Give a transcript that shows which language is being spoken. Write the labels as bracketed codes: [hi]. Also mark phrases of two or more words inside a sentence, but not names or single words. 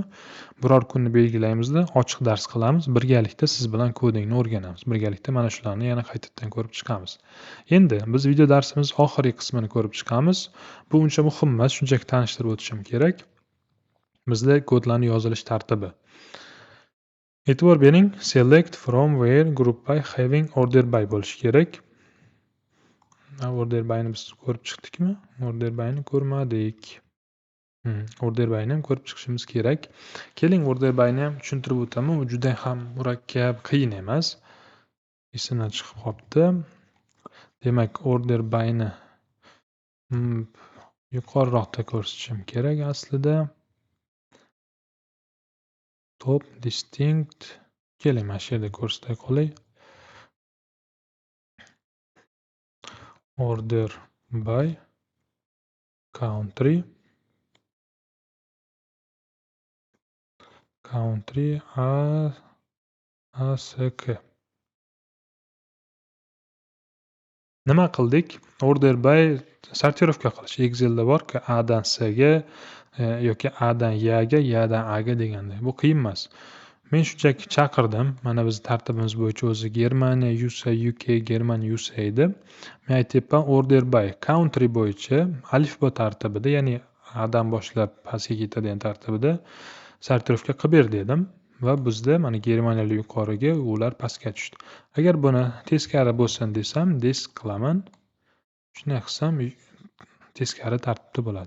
[uz] Biror kunni belgilaymizda, ochiq dars qilamiz, birgalikda siz bilan kodingni o'rganamiz. Birgalikda mana shularni yana qaytadan ko'rib chiqamiz. Endi biz video darsimiz oxirgi qismini ko'rib chiqamiz. Bu uncha muhim emas, shunchaki tanishtirib o'tishim kerak. Bizda kodlarning yozilish tartibi. E'tibor bering, [en] select from where group by having order by bo'lishi kerak. Order byni [uz] biz ko'rib chiqdikmi? [en] Order byni [uz] ko'rmadik. [en] Order byni [uz] ham ko'rib chiqishimiz kerak. Keling, [en] order byni [uz] ham tushuntirib o'taman. U juda ham murakkab, qiyin emas. Esimdan chiqib qolibdi. Demak, [en] order byni [uz] yuqoriroqda ko'rsatishim kerak aslida. [en] Top, distinct. [uz] Keling, mana shu yerda ko'rsatay qolay. [en] Order by country ASK. [uz] Nima qildik? [en] Order by [uz] sortirovka qilish. Excelda bor-ku, A dan S ga yoki A dan Y ga, Y dan A ga deganda. Bu qiyin emas. Men shunchaki chaqirdim. Mana biz tartibimiz bo'yicha o'zi Germaniya, USA, UK, Germaniya, USA edi. Men aytyapman, [en] order by country [uz] bo'yicha alifbo tartibida, ya'ni A dan boshlab pastga ketadigan tartibida sortirovka qilib ber dedim. Va bizda mana Germaniyalar yuqoriga, ular pastga tushdi. Agar buni teskari bo'lsin desam, disk qilaman. Shunday qilsam, teskari tartibda bo'ladi.